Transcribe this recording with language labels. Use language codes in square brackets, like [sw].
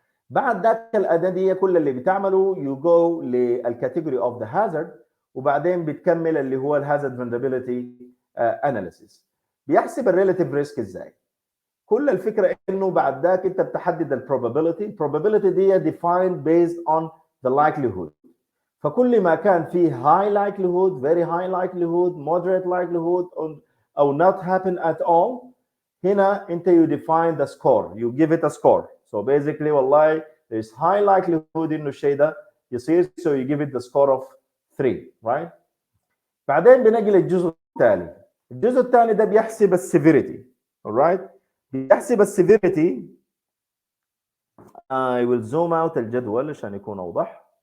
[ar] بعد ذاك الاداه دي كل اللي بتعمله [en] you go [ar] للكاتيجوري اوف ذا هازارد، وبعدين بتكمل اللي هو الهازارد فولنربيلتي اناليسيس. بيحسب الريلاتيف ريسك ازاي؟ كل الفكره انه بعد ذاك انت بتحدد البروبابيلتي دي [en] defined based on the likelihood. فكل ما كان فيه high likelihood, very high likelihood, moderate likelihood او not happen at all، [ar] هنا انت [en] you define the score, you give it a score. So basically والله there's high likelihood [ar] انه الشيء ده يصير، [en] so you give it the score of 3 right. [ar] بعدين بنجي للجزء الثاني. الجزء الثاني ده بيحسب السيفيريتي alright، بيحسب السيفيريتي. [en] I will zoom out [ar] الجدول عشان يكون اوضح.